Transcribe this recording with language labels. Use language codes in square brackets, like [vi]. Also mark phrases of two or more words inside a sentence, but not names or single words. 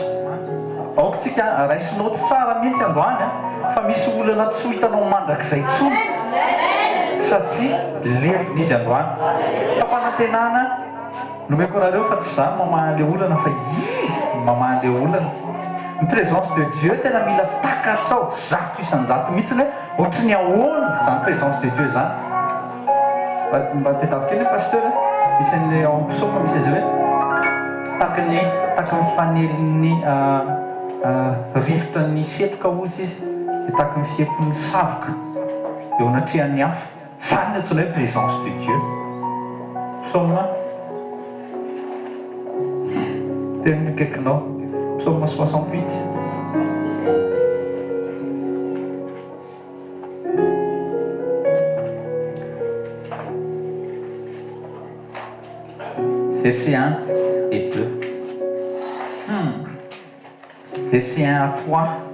[mg] Aokantsika raisinao tsara mihitsy androany fa misy olana tsy ho hitanao mandrakizay intsony satria levina izy androany. Fampanantenana nomeko anareo fa tsy izany mamaha an'ilay olana fa izy mamaha an'ilay olana. Ny [fr] présence de Dieu [mg] tena mila takatrao zato isan-jato mihitsiny hoe ohatry ny ahoana izany [fr] présence de Dieu [mg] izany. Mba tedavitra eny pasteur misy an'ilay ao amin'ny psaoma misy azy hoe tahaka ny faneliny rivotra ny setroka ozy izy dia tahaka ny fiempon'ny savoka eo anatrehan'ny hafa. Izany ny antsoina hoe [fr] présence de Dieu. [mg] Psaoma tena mikaikinao psauma 68. [fr] Verset 1 et 2. Verset 1 à 3.